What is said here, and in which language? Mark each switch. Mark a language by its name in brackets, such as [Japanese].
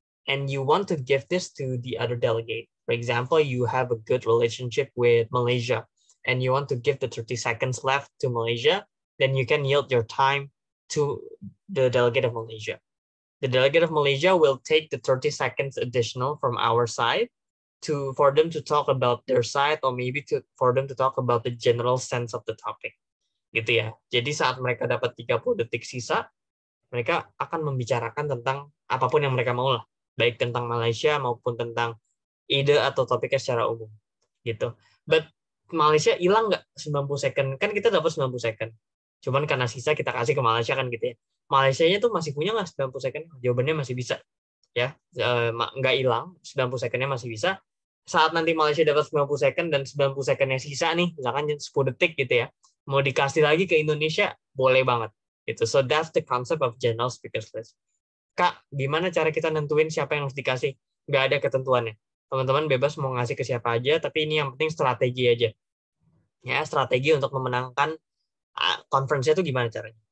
[English] And you want to give this to the other delegate. For example, you have a good relationship with Malaysia and you want to give the 30 seconds left to Malaysia, then you can yield your time to the delegate of Malaysia. The delegate of Malaysia will take the 30 seconds additional from our side for them to talk about their side or maybe for them to talk about the general sense of the topic. [Indonesian] Gitu ya. Jadi saat mereka dapat 30 detik sisa, mereka akan membicarakan tentang apapun yang mereka mau lah, baik tentang Malaysia maupun tentang ide atau topiknya secara umum. Gitu. But Malaysia hilang nggak 90 second? Kan kita dapat 90 second. Cuman karena sisa kita kasih ke Malaysia kan gitu ya. Malaysianya tuh masih punya nggak 90 second? Jawabannya masih bisa. Ya, nggak hilang, 90 secondnya masih bisa. Saat nanti Malaysia dapat 90 second dan 90 secondnya sisa nih, misalkan 10 detik gitu ya, mau dikasih lagi ke Indonesia, boleh banget. Gitu. [English] So that's the concept of general speakers list. [Indonesian] Kak, gimana cara kita nentuin siapa yang harus dikasih? Nggak ada ketentuannya. Teman-teman bebas mau ngasih ke siapa aja, tapi ini yang penting strategi aja. Ya, strategi untuk memenangkan conference-nya itu gimana caranya?